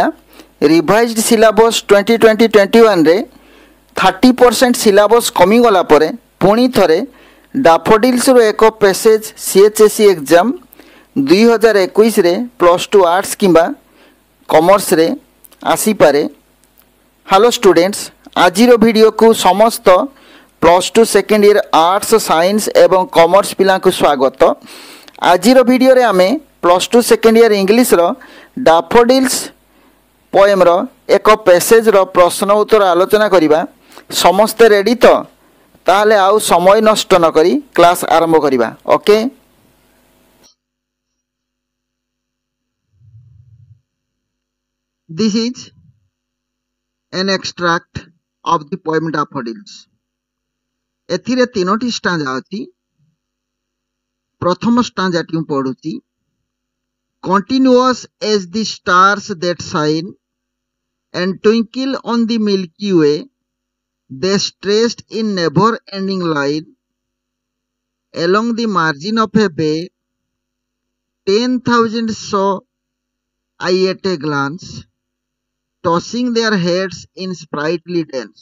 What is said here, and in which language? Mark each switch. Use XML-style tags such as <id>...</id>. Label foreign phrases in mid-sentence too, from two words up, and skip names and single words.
<en>revised syllabus 2020-21</en> <or>ରେ 30% ସିଲେବସ କମି ଗଲା ପରେ ପୁଣି ଥରେ ଡାଫୋଡିଲ୍ସ ରୁ ଏକ ପାସେଜ</or> <en>CHSE exam</en> <or>2021 ରେ +2 ଆର୍ଟସ କିମ୍ବା କମର୍ସ ରେ ଆସି ପାରେ।</or> <en>Hello students,</en> <or>ଆଜିର ଭିଡିଓ କୁ ସମସ୍ତ +2</or> <en>second year arts science</en> <or>ଏବଂ କମର୍ସ ପିଲା କୁ ସ୍ୱାଗତ। ଆଜିର ଭିଡିଓ ରେ ଆମେ +2</or> <en>second year English</en> <or>ର ଡାଫୋଡିଲ୍ସ ପୋଏମ ର ଏକ ପାସେଜ ର ପ୍ରଶ୍ନ ଉତ୍ତର ଆଲୋଚନା କରିବା। ସମସ୍ତେ ରେଡି ତ ତାହାଲେ ଆଉ ସମୟ ନଷ୍ଟ ନ କରି କ୍ଲାସ ଆରମ୍ଭ କରିବା।</or> <en>Okay, this is an extract of the poem Daffodils.</en> <or>ଏଥିରେ ତିନୋଟି ଷ୍ଟାଞ୍ଜା ଅଛି। ପ୍ରଥମ ଷ୍ଟାଞ୍ଜା ଟି ପଢୁଛି।</or> <en>Continuous as the stars that shine and twinkle on the Milky Way, they stretched in never-ending line along the margin of a bay. 10,000 saw I at a glance, tossing their heads in sprightly dance.</en>